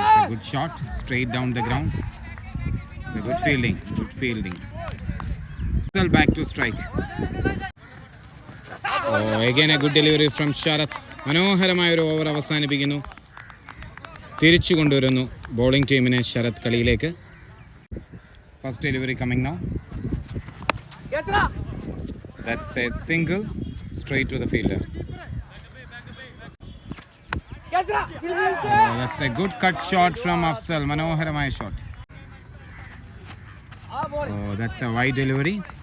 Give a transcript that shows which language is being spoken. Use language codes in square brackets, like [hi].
[en] Good shot, straight down the ground. It's a good fielding. Still back to strike. Oh, again a good delivery from Sharath. [ml] മനോഹരമായ ഒരു over അവസാനിപ്പിക്കുന്നു, തിരിച്ചു കൊണ്ടുവരുന്നു bowling ടീമിനെ Sarath കളിയിലേക്ക്. [en] First delivery coming now. That's a single straight to the fielder. Oh, that's a good cut shot from Afzal. [ml] മനോഹരമായ shot. [en] Oh, that's a wide delivery.